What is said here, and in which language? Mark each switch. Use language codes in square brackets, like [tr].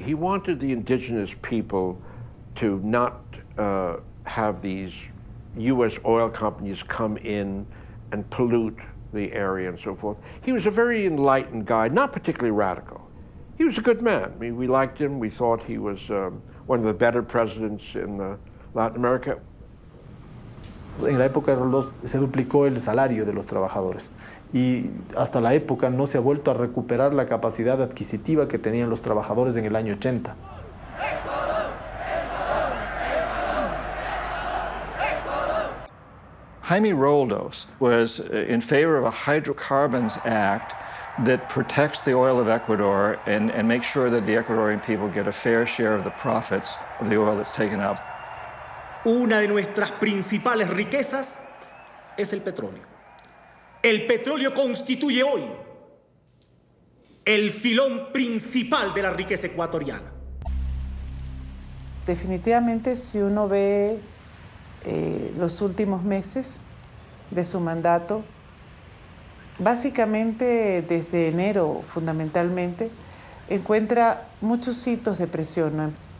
[en] He wanted the indigenous people to not have these U.S. oil companies come in and pollute the area and so forth. He was a very enlightened guy, not particularly radical. He was a good man. I mean, we liked him. We thought he was one of the better presidents in Latin America. [es] En la época de Roldos se duplicó el salario de los trabajadores y hasta la época no se ha vuelto a recuperar la capacidad adquisitiva que tenían los trabajadores en el año 80. [en] Jaime Roldos was in favor of a hydrocarbons act that protects the oil of Ecuador and makes sure that the Ecuadorian people get a fair share of the profits of the oil that's taken up. [es] Una de nuestras principales riquezas es el petróleo. El petróleo constituye hoy el filón principal de la riqueza ecuatoriana. Definitivamente, si uno ve los últimos meses de su mandato, básicamente desde enero fundamentalmente, encuentra muchos hitos de presión.